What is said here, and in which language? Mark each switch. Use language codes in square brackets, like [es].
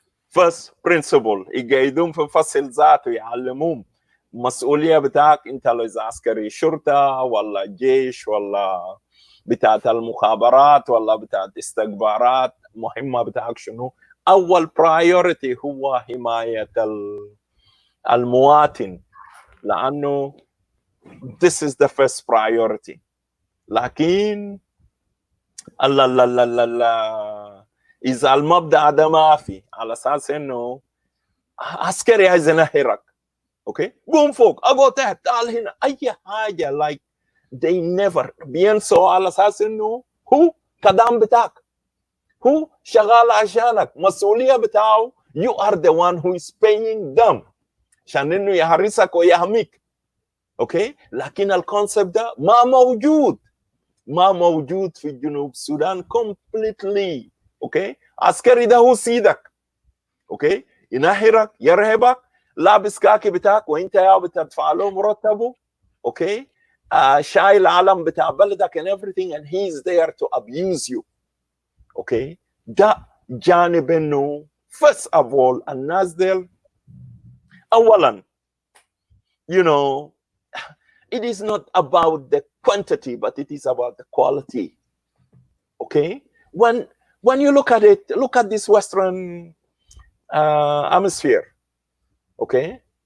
[en] First principle, [ar] يقيدون في فصل ذاته يعلمون مسؤولية بتاعك انت لو إذا عسكري شرطة ولا جيش ولا بتاعت المخابرات ولا بتاعت استخبارات مهمة بتاعك شنو. أول priority هو حماية المواطن. لأنه [en] this is the first priority. [ar] لكن الله لا لا لا لا إذا المبدأ ده ما في على أساس إنه عسكري عايز ينهرك، أوكي، قوم فوق، أقعد تحت، تعال هنا، أي حاجة [en] like they never [ar] بينسوا على أساس إنه هو كدام بتاعك، هو شغال عشانك، مسؤولية بتاعه [en] you are the one who is paying them [ar] عشان إنه يحرسك ويحميك، أوكي. لكن الكونسبت ده ما موجود في جنوب السودان completely، أوكي. عسكري ده هو سيدك، أوكي، ينهرك يرهبك، لابس كاكي بتاعك وانت يا بتدفع له مرتبه، أوكي، شايل علم بتاع بلدك [en] and everything and he's there to abuse you، [ar] أوكي. ده جانب إنه [en] first of all [ar] الناس ديل أولا [en] you know it is not about the quantity but it is about the quality, okay. When you look at it, look at this Western hemisphere, okay.